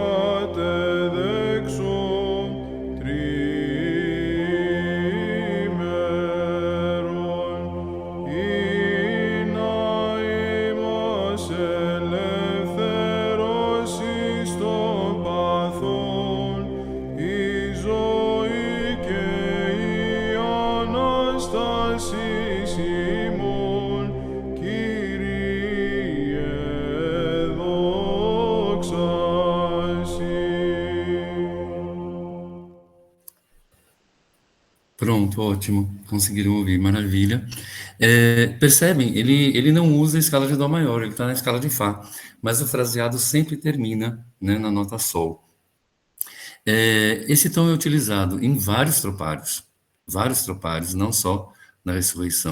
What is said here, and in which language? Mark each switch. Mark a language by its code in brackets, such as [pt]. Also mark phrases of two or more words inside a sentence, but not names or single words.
[el] κατεδέξω τριήμερον, ή να είμαστε ελευθερώσεις των παθών, η ζωή και η Ανάστασης ημών, Κύριε, δόξα σοι. [pt] Pronto, ótimo. Conseguiram ouvir, maravilha. Percebem? Ele não usa a escala de Dó maior, ele está na escala de Fá. Mas o fraseado sempre termina, né, na nota Sol. Esse tom é utilizado em vários tropários, não só na ressurreição.